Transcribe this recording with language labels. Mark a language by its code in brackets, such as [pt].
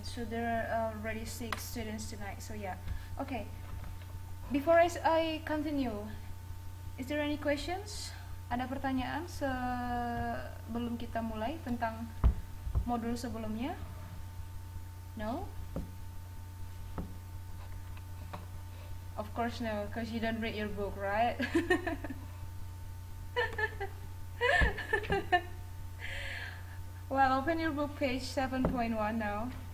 [en] So there are already 6 students tonight. So yeah. Okay. Before I continue, is there any questions? [id] Ada pertanyaan sebelum kita mulai tentang modul sebelumnya? [en] No? Of course no, because you don't read your book, right? Well, open your book, page 7.1 now.